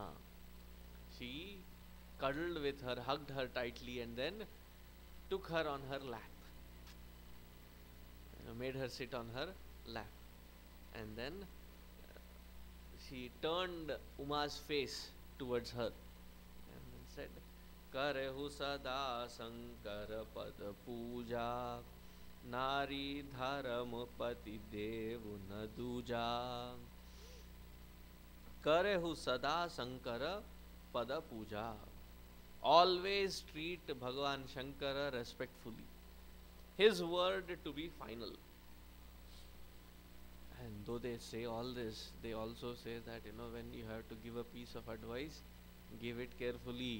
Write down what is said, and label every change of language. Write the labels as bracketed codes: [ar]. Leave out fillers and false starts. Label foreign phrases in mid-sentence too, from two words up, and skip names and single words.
[en] She cuddled with her, hugged her tightly, and then took her on her lap. Made her sit on her lap. And then she turned Uma's face towards her and then said, [awa] Karehu sada sankara pada puja Nari dharam pati devu naduja Karehu sada sankara pada puja. [en] Always treat Bhagavan Shankara respectfully. His word to be final. And though they say all this, they also say that when you have to give a piece of advice, give it carefully.